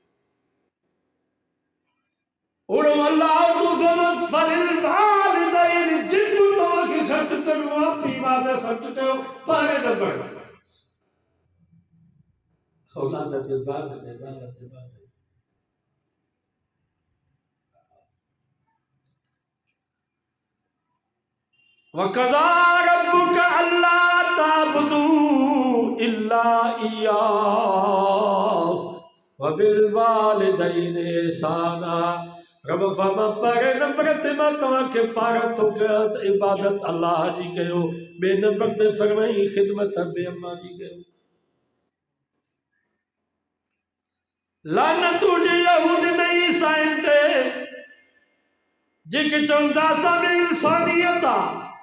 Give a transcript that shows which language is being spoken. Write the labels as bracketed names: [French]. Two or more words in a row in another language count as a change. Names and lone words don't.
[Sindhi] जेको तव्हांखे ख़र्च करिणो आहे पीउ माउ ते ख़र्च कयो, पहिरें नंबर ते। औलाद जे बाद में, ज़ाल जे बाद में। [Arabic] وقضى ربك ألا تعبدوا إلا إياه وبالوالدين إحسانا. [Sindhi] रब फरमा पहिरें नंबर ते मां तव्हांखे पारां थो कयां त इबादत अल्लाह जी कयो, ॿिए नंबर ते फरमाई ख़िदमत बे अम्मा जी कयो। लानत हुजे यहूद में ईसाइन ते जेके चवंदा असां में इंसानियत आहे।